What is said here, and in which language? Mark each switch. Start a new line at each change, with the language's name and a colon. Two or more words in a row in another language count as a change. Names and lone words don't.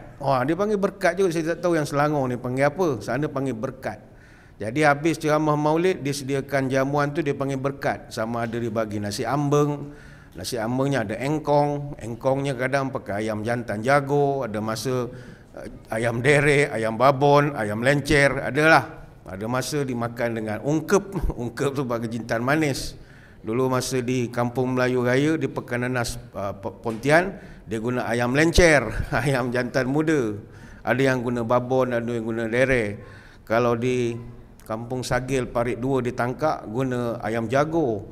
Malay: Dia panggil berkat juga, saya tak tahu yang Selangor ni panggil apa. Sana panggil berkat. Jadi habis ceramah maulid, dia sediakan jamuan tu, dia panggil berkat. Sama ada dia bagi nasi ambeng. Nasi ambengnya ada engkong. Engkongnya kadang pakai ayam jantan jago. Ada masa ayam derek, ayam babon, ayam lencer. Adalah. Ada masa dimakan dengan ungkep. Ungkep tu bagi jintan manis. Dulu masa di Kampung Melayu Raya, di Pekananas Pontian, dia guna ayam lencer, ayam jantan muda. Ada yang guna babon, ada yang guna derek. Kalau di Kampung Sagil Parit 2 di Tangkak, guna ayam jago.